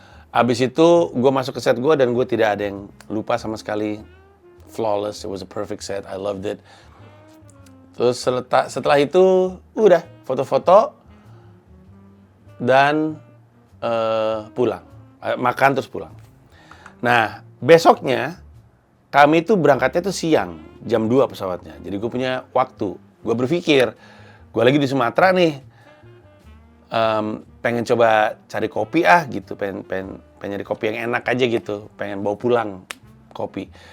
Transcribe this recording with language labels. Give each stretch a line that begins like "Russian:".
Indonesian: Abis itu gue masuk ke set gue dan gue tidak ada yang lupa sama sekali.
English: Flawless, it was a perfect set, I loved it.
Indonesian: Terus setelah itu udah foto-foto dan pulang, makan terus pulang. Nah besoknya kami tuh berangkatnya tuh siang, jam 2 pesawatnya. Jadi gue punya waktu. Gue berpikir, gue lagi di Sumatera nih, pengen coba cari kopi gitu, pengen nyari kopi yang enak aja gitu, pengen bawa pulang kopi.